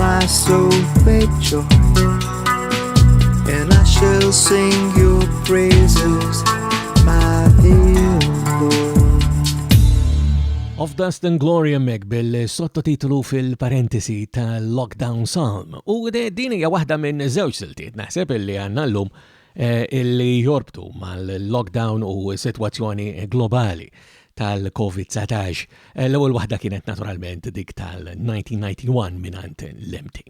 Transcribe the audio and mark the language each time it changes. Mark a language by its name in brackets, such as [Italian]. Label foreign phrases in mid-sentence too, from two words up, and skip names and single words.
[English] soul made joy, and I shall sing your praises, my dear Lord. [Maltese] Of Dust and Glory hemmhekk bil-sottotitolu fil-parentesi tal-Lockdown Psalm. U din hija waħda minn żewġ siltiet naħseb illi għandna llum illi jorbtu mal-lockdown u sitwazzjoni globali tal-COVID-19. L-ewwel waħda kienet naturalment dik tal-1991 minant l-MT.